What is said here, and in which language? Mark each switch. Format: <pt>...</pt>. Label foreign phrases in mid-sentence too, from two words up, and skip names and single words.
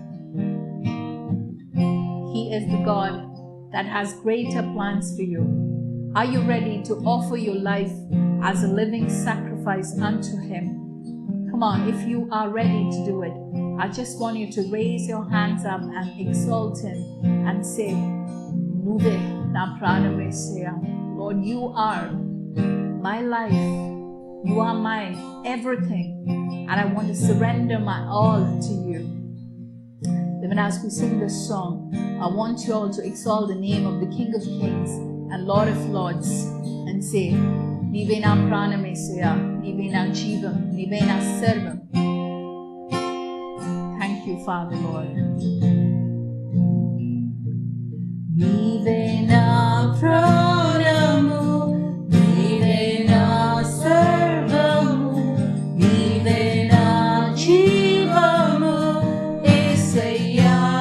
<en>He is the God that has greater plans for you. Are you ready to offer your life as a living sacrifice unto Him? Come on, if you are ready to do it, I just want you to raise your hands up and exalt Him and say,</en> <te>నువ్వే నా ప్రాణమేసయ్యా.</te> <en>Lord, you are my life. You are my everything. And I want to surrender my all to you. Even as we sing this song, I want you all to exalt the name of the King of Kings and Lord of Lords and say,</en> <te>నీవే నా ప్రాణమేసయ్యా, నీవే నా జీవం, నీవే నా సర్వం.</te> <en>Thank you, Father Lord.</en> <te>నీవే నా ప్రాణము, నీవే నా సర్వము, నీవే నా జీవము, యేసయ్యా.</te>